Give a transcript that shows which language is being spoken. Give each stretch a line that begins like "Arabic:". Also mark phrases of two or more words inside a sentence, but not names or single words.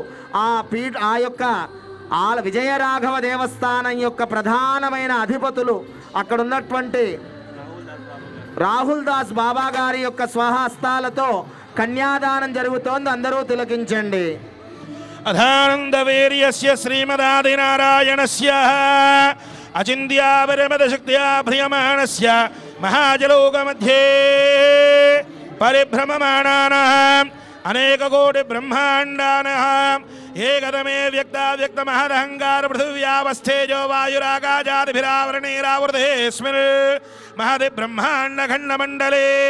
Telugu: ఆ యొక్క విజయరాఘవ దేవస్థానం యొక్క ప్రధానమైన అధిపతులు అక్కడ ఉన్నటువంటి రాహుల్ దాస్ బాబా గారి యొక్క స్వహస్తాలతో కన్యాదానం జరుగుతోంది. అందరూ తిలకించండి.
Sanskrit: अधानन्दवीर्यस्य श्रीमदादिनारायणस्य अचिन्त्यापरमदशक्त्या भ्रियमाणस्य महाजलोकमध्ये परिभ्रममाणानाम् अनेककोटिब्रह्माण्डानाम् एकदमे व्यक्ताव्यक्तमहदहङ्कार पृथिव्यावस्थेजो वायुराकाशादिभिरावरणैरावृतेऽस्मिन् महदि ब्रह्माण्डखण्डमण्डले